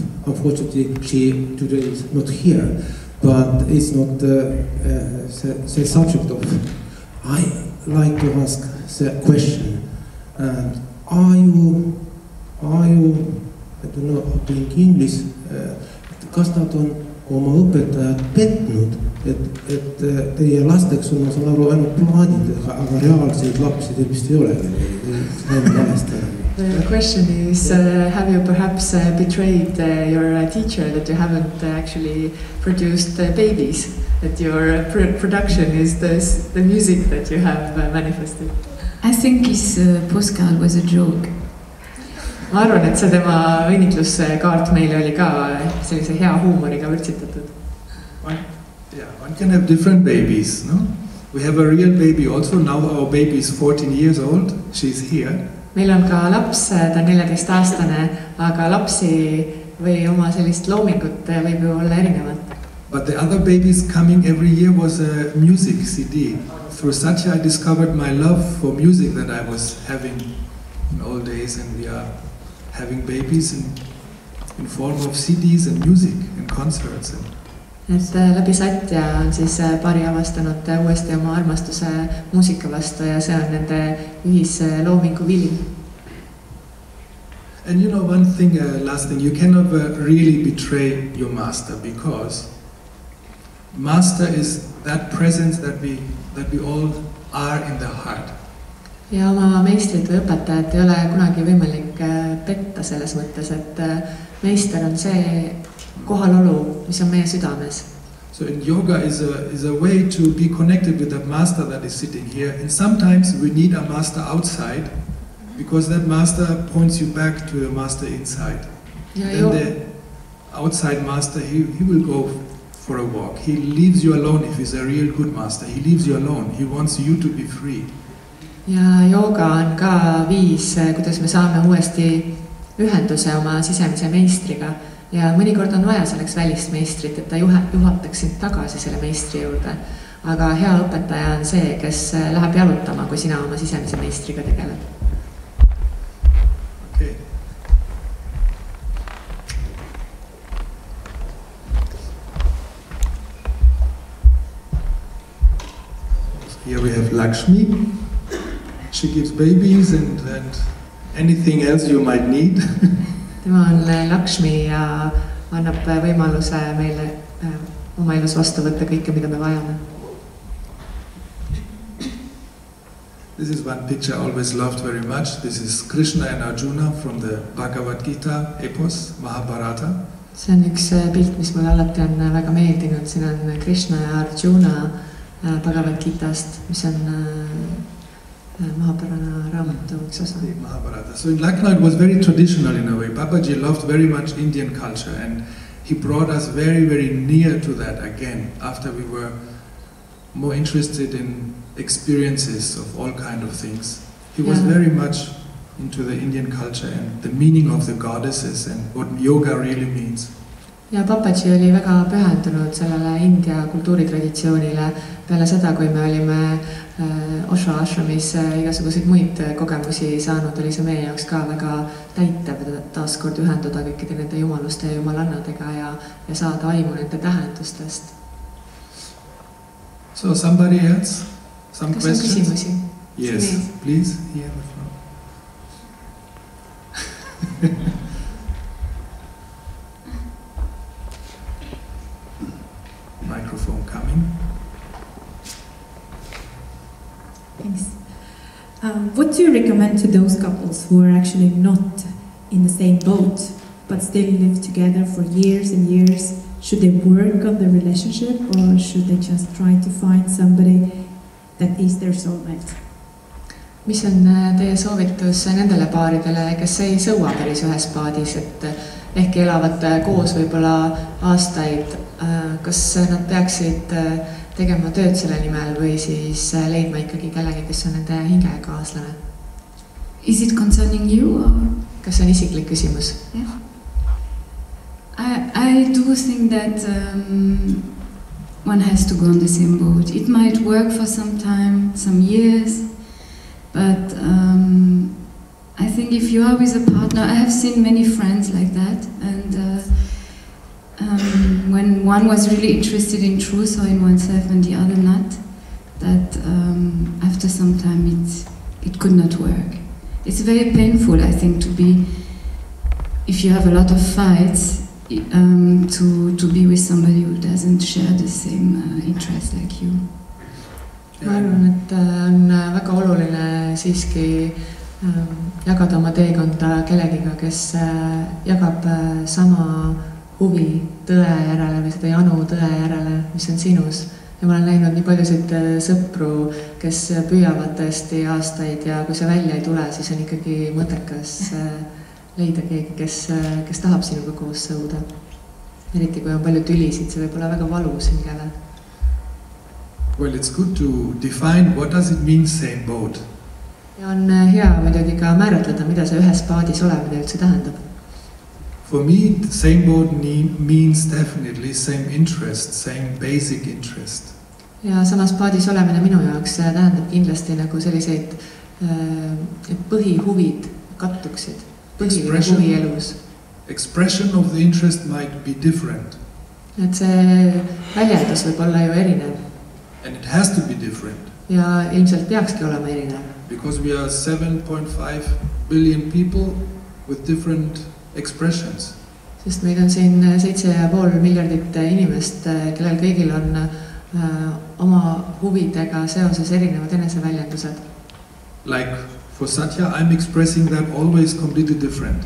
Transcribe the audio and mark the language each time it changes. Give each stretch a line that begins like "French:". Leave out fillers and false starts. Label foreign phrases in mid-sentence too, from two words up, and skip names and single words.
English: Unfortunately, she today is not here, but it's not the subject of. I like to ask the question. Are you, I don't know how to in English,
Estonian: kas nad on oma õpetajad petnud, et teie lasteks on, ma saan aru, ainult plaadid, aga reaalseid lapsi teil vist ei olegi,
English: The question is, have you perhaps betrayed your teacher that you haven't actually produced babies, that your production is the music that you have manifested? I think his postcard was a joke.
Estonian: Ma arvan, et see tema õnnitluskaart meile oli ka sellise hea huumoriga vürtsitatud.
English: One can have different babies, no? We have a real baby also. Now our baby is 14 years old. She's here.
Estonian: Meil on ka laps, ta 14-aastane, aga lapsi või oma sellist loomingut võib ju olla erinevat.
English: But the other babies coming every year was a music CD. Through Satya I discovered my love for music that I was having in old days, and we are having babies in form of CDs and music and concerts.
Estonian: Et läbi Satja on siis pari avastanud uuesti oma armastuse muusika vastu ja see on nende ühisloomingu vili.
English: And you know one thing, last thing, you cannot really betray your master because master is that presence that we all are in the heart.
Estonian: Ja oma meistrit või õpetajat ei ole kunagi võimalik petta selles mõttes, et meister on see kohalolu, mis on meie südames.
English: So in yoga is a way to be connected with that master that is sitting here. And sometimes we need a master outside because that master points you back to the master inside. Then the outside master, he will go for a walk. He leaves you alone if he's a real good master. He leaves you alone. He wants you to be free.
Estonian: Ja jooga on ka viis, kuidas me saame uuesti ühenduse oma sisemise meistriga. Ja mõnikord on vaja selleks välist meistrit, et ta juhataks sind tagasi selle meistri juurde. Aga hea õpetaja on see, kes läheb jalutama, kui sina oma sisemise meistriga tegeled.
English: Okay. Here we have Lakshmi. She gives babies and anything else you might need.
Estonian: Tema on Lakshmi ja annab võimaluse meile oma elus vastu võtta kõike, mida me vajame.
English: This is one picture I always loved very much. This is Krishna and Arjuna from the Bhagavad Gita epos, Mahabharata.
Estonian: See on üks pilt, mis mulle alati on väga meeldinud. Siin on Krishna ja Arjuna Bhagavad Gitast, mis on Mahabharata raamatu üks osa. Mahabharata.
English: So in Lucknow it was very traditional in a way. Babaji loved very much Indian culture and he brought us very, very near to that again after we were more interested in experiences of all kind of things. He was very much into the Indian culture and the meaning of the goddesses and what yoga really means.
Estonian: Ja Babaji oli väga pühendunud sellele India kultuuritraditsioonile peale seda, kui me olime OSHO ashramis igasuguseid muid kogemusi saanud, oli see meie jaoks ka väga täitev taaskord ühenduda kõikide nende jumaluste ja jumalannadega ja saada aimu nende tähendustest.
English: So somebody else? Some
Estonian: Kas
English: questions?
Estonian: on küsimusi?
English: Yes, please, here in the front. Microphone coming. Thanks. What do you recommend to those couples who are actually not in the same boat but still live together for years and years? Should they work on the relationship or should they just try to find somebody that is their soulmate?
Estonian: Mis on teie soovitus nendele paaridele, kes ei sõua päris ühes paadis, et ehkki elavad koos võib-olla aastaid, kas nad peaksid tegema tööd selle nimel või siis leidma ikkagi kellegi, kes on nende hingekaaslane?
English: Is it concerning you? Or?
Estonian: Kas see on isiklik küsimus?
English: Yeah. I do think that one has to go on the same boat. It might work for some time, some years, but I think if you are with a partner, I have seen many friends like that, and when one was really interested in truth or in oneself and the other not, that after some time it could not work. It's very painful, I think, to be, if you have a lot of fights, to be with somebody who doesn't share the same interest like you.
Estonian: Ma arvan, et on väga oluline siiski jagada oma teekonda kellegiga, kes jagab sama huvi tõe järele või seda janu tõe järele, mis on sinus. Ja ma olen näinud nii paljusid sõpru, kes püüavad tõesti aastaid ja kui see välja ei tule, siis on ikkagi mõttekas leida keegi, kes tahab sinuga koos sõuda. Eriti kui on palju tülisid, see võib olla väga valus hingele.
English: Well, it's good to define what does it mean same boat.
Estonian: Ja on hea muidugi ka määratleda, mida see ühes paadis olemine üldse tähendab.
English: For me, the same boat means definitely same interest, same basic interest.
Estonian: Ja samas paadis olemine minu jaoks tähendab kindlasti nagu selliseid, et põhihuvid kattuksid. põhiline huvi elus.
English: Expression of the interest might be different.
Estonian: Et see väljendus võib olla ju erinev.
English: And it has to be different.
Estonian: Ja ilmselt peakski olema erinev.
English: Because we are 7.5 billion people with different expressions.
Estonian: Sest meid on siin 7,5 miljardit inimest, kellel kõigil on oma huvidega seoses erinevad eneseväljendused.
English: Like for Satya, I'm expressing that always completely different.